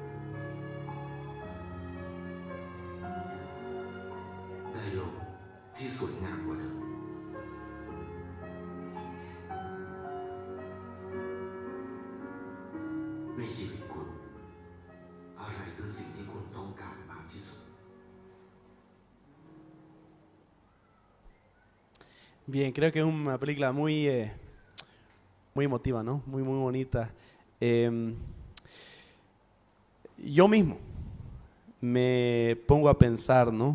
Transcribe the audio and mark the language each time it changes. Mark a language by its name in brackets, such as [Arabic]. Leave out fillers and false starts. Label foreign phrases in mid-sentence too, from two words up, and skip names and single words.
[Thai] ได้โลกที่สวยงามกว่าเดิมในชีวิตคุณอะไรคือสิ่งที่คุณต้องการมากที่สุด [Spanish] Bien, creo que es una película muy emotiva, ¿no? Muy bonita. Em, yo mismo me pongo a pensar, ¿no?